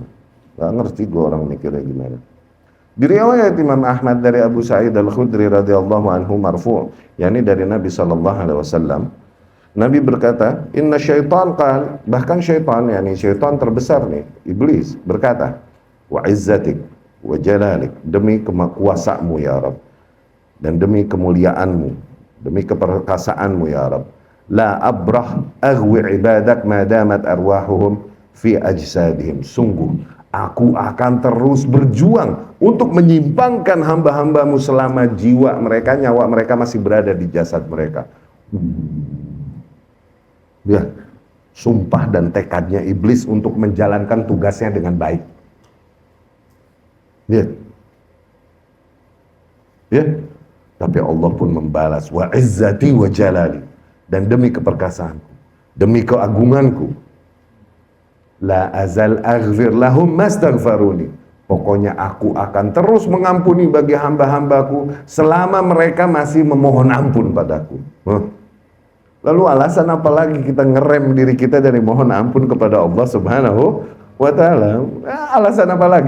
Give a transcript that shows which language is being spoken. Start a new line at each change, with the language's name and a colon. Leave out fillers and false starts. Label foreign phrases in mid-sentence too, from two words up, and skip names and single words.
Indonesian: Gak ngerti gue orang mikirnya gimana. Di riwayat Imam Ahmad dari Abu Sa'id Al-Khudri
Arabic: رضي الله عنه
Indonesian: marfu', yakni dari Nabi
Arabic: صلى الله عليه وسلم,
Indonesian: Nabi berkata,
Arabic: إن الشيطان قال,
Indonesian: bahkan syaitan, yakni syaitan terbesar nih, iblis, berkata,
Arabic: وعزتك وجلالك,
Indonesian: demi kekuasaanmu
Arabic: يا رب,
Indonesian: dan demi kemuliaanmu, demi keperkasaanmu
Arabic: يا رب, لا أبرح أغوي عبادك ما دامت أرواحهم في أجسادهم,
Indonesian: sungguh aku akan terus berjuang untuk menyimpangkan hamba-hambamu selama jiwa mereka, nyawa mereka masih berada di jasad mereka. Ya, sumpah dan tekadnya iblis untuk menjalankan tugasnya dengan baik. Ya, tapi Allah pun membalas,
Arabic: وعزتي وجلالي,
Indonesian: dan demi keperkasaanku, demi keagunganku,
Arabic: لا أزال أغفر لهم ما استغفروني,
Indonesian: pokoknya aku akan terus mengampuni bagi hamba-hambaku selama mereka masih memohon ampun padaku. Lalu alasan apa lagi kita ngerem diri kita dari mohon ampun kepada Allah
Arabic: سبحانه وتعالى?
Indonesian: Alasan apa lagi?